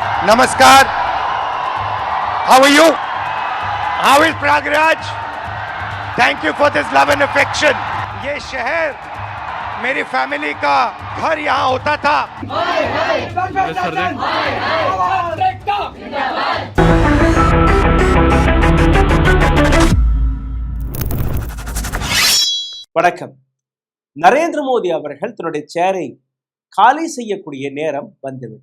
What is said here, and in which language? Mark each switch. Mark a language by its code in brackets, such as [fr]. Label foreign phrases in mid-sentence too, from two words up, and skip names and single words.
[en] Namaskar. How are you? How is Prayagraj? Thank you for this love and affection. [hi] ये शहर मेरी फैमिली का घर यहाँ होता था. [ta] வணக்கம். நரேந்திர மோடி அவர்கள் தன்னுடைய சேரை காலி செய்யக்கூடிய நேரம் வந்துவிட்டது.